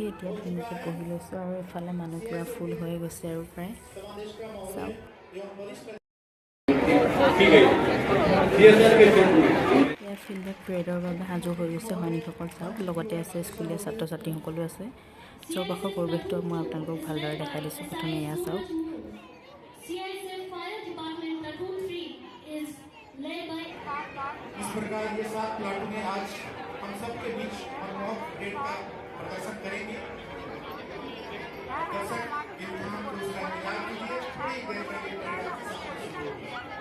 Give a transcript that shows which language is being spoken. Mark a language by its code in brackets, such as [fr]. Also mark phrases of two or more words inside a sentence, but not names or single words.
[as] এতিয়া ধুনীয়াকৈ পঢ়ি লৈছোঁ আৰু এইফালে মানুহ পূৰা ফুল হৈ গৈছে আৰু প্ৰায় চাওক। ইয়াত ফিল্ডত প্ৰেডৰ বাবে সাজু হৈ গৈছে সৈনিকসকল চাওক। লগতে আছে স্কুলীয়া ছাত্ৰ ছাত্ৰীসকলো আছে। চৌপাশৰ পৰিৱেশটো মই আপোনালোকক ভালদৰে দেখাই দিছোঁ। প্ৰথমে এয়া চাওক। [hi] इस प्रकार ये 7 प्लाटूनें आज हम सबके बीच मनमोहक परेड का प्रदर्शन करेंगे। दर्शक इम्तिहान को उसका इंतजार कीजिए, थोड़ी देर में ये परेड आपके सामने शुरू होगी।